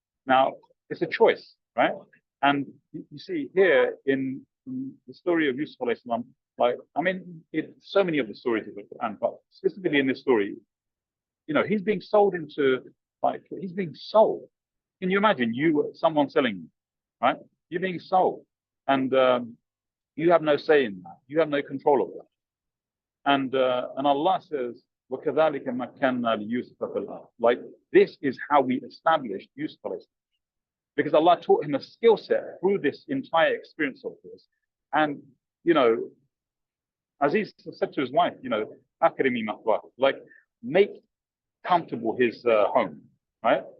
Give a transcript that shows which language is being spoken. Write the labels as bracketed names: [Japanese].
[English] Now, it's a choice, right? And you see here in the story of Yusuf alayhi salam, like, I mean, so many of the stories of the Quran, but specifically in this story, you know, he's being sold into, like, he's being sold. Can you imagine someone selling you, right? You're being sold, and you have no say in that. You have no control over that. And Allah says, [Arabic] وَكَذَلِكَ مَكَّنَّا لِيُوسُفَ فِي الْأَرْضِ. [English] Like, this is how we established Yusuf alayhi salam. Because Allah taught him a skill set through this entire experience of this. And, you know, Aziz said to his wife, you know, [Arabic] Akrimi mathwah, [English] like, make comfortable his home, right?